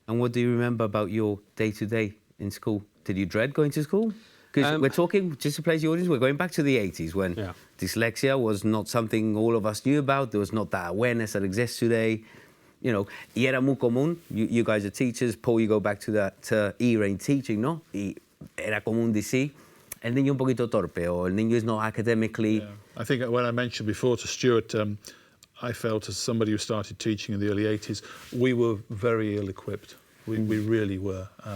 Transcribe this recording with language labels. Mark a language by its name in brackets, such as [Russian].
[English] And what do you remember about your day-to-day in school? Did you dread going to school? Because we're talking, just to place the audience, we're going back to the 80s when dyslexia was not something all of us knew about. There was not that awareness that exists today. You know, [Spanish] y era muy común. [English] You guys are teachers. Paul, you go back to that era in teaching, ¿no? [Spanish] Y era común decir, el niño un poquito torpe, or el niño [English] is not academically... Yeah. I think when I mentioned before to Stuart, I felt as somebody who started teaching in the early 80s, we were very ill-equipped. We really were.